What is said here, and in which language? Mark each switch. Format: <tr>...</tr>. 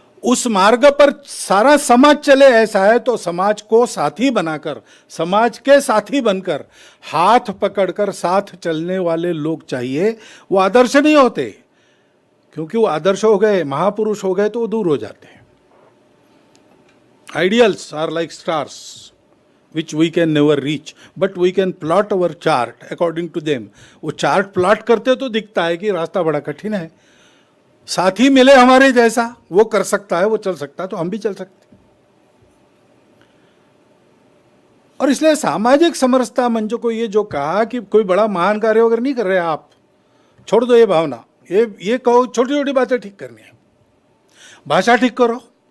<hi>उस मार्ग पर सारा समाज चले ऐसा है तो समाज को साथी बनाकर, समाज के साथी बनकर, हाथ पकड़कर साथ चलने वाले लोग चाहिए। वो आदर्श नहीं होते, क्योंकि वो आदर्श हो गए, महापुरुष हो गए तो वो दूर हो जाते हैं।</hi> <en>Ideals are like stars which we can never reach, but we can plot our chart according to them.</en> <hi>वो चार्ट प्लॉट करते तो दिखता है कि रास्ता बड़ा कठिन है, साथी मिले हमारे जैसा, वो कर सकता है, वो चल सकता है तो हम भी चल सकते। और इसलिए सामाजिक समरसता मंच को ये जो कहा कि कोई बड़ा महान कार्य वगैरह नहीं कर रहे आप, छोड़ दो ये भावना, ये कहो छोटी छोटी बातें ठीक करनी है, भाषा ठीक करो।</hi>